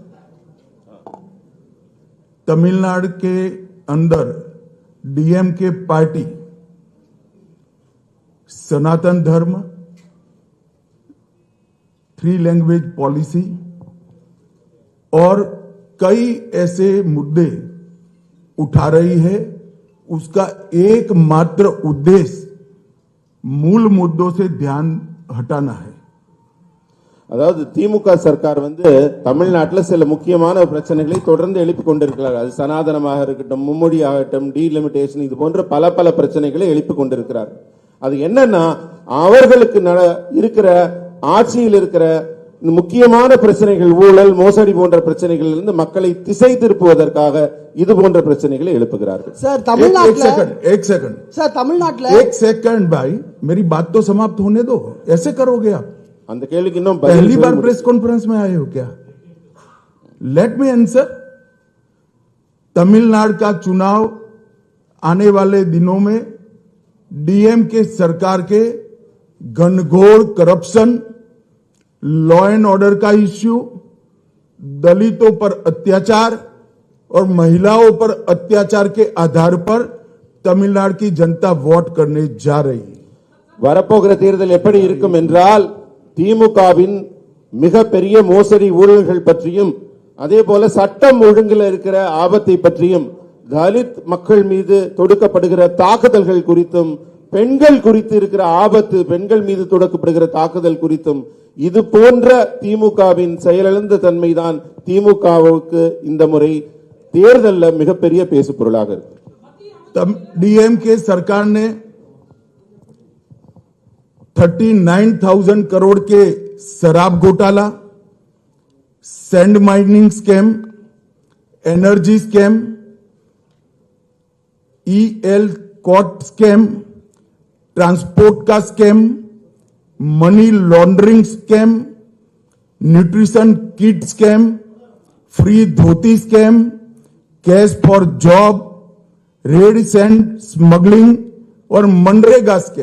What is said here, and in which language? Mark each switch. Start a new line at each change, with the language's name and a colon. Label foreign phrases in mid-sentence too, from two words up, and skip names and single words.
Hindi: तमिलनाडु के अंदर डीएमके पार्टी सनातन धर्म, 3
English: language policy
Hindi: और कई ऐसे मुद्दे उठा रही है. उसका एकमात्र उद्देश्य मूल मुद्दों से ध्यान हटाना है.
Tamil: அதாவது திமுக சர்க்கார் வந்து தமிழ்நாட்டில் சில முக்கியமான பிரச்சனைகளை தொடர்ந்து எழுப்பிக் கொண்டிருக்கிறார். அது சனாதனமாக இருக்கட்டும், மும்மொழி ஆகட்டும், டீலிமிட்டேஷன், இது போன்ற பல பிரச்சனைகளை எழுப்பிக் கொண்டிருக்கிறார். அது என்னன்னா, அவர்களுக்கு இருக்கிற ஆட்சியில் இருக்கிற முக்கியமான பிரச்சனைகள், ஊழல், மோசடி போன்ற பிரச்சனைகளில் இருந்து மக்களை திசை திருப்புவதற்காக இது போன்ற பிரச்சனைகளை எழுப்புகிறார்கள்.
Hindi: Sir, तमिलनाडु एक सेकंड Sir, तमिलनाडु एक सेकंड भाई, मेरी बात तो समाप्त होने दो. ऐसे करोगे आप?
Tamil: அந்த கேள்விக்கு இன்னும்
Hindi: पहली बार
English: press conference
Hindi: में आए हो क्या?
English: let me answer.
Hindi: तमिलनाडु का चुनाव आने वाले दिनों में डीएमके सरकार के घनघोर करप्शन,
English: law and order
Hindi: का इश्यू, दलितों पर अत्याचार और महिलाओं पर अत्याचार के आधार पर तमिलनाडु की जनता वोट करने जा रही है.
Tamil: வரப்போகிற தேர்தல் எப்படி இருக்கும் என்றால், திமுகவின் மிகப்பெரிய மோசடி ஊழல்கள் பற்றியும், அதே போல சட்டம் ஒழுங்கில் இருக்கிற ஆபத்தை பற்றியும், தலித் மக்கள் மீது தொடுக்கப்படுகிற தாக்குதல்கள் குறித்தும், பெண்கள் குறித்து இருக்கிற ஆபத்து, பெண்கள் மீது தொடுக்கப்படுகிற தாக்குதல் குறித்தும், இது போன்ற திமுகவின் செயலிழந்த தன்மைதான் திமுகவுக்கு இந்த முறை தேர்தலில் மிகப்பெரிய பேசு பொருளாக இருக்கு.
Hindi: डीएमके सरकार ने 39,000 करोड़ के शराब घोटाला,
English: sand mining scam, energy scam,
Hindi: ईएल कॉट स्कैम, ट्रांसपोर्ट का स्कैम,
English: money laundering scam, nutrition kit scam,
Hindi: फ्री धोती स्कैम,
English: cash for job, red sand smuggling
Hindi: और मनरेगा स्कैम.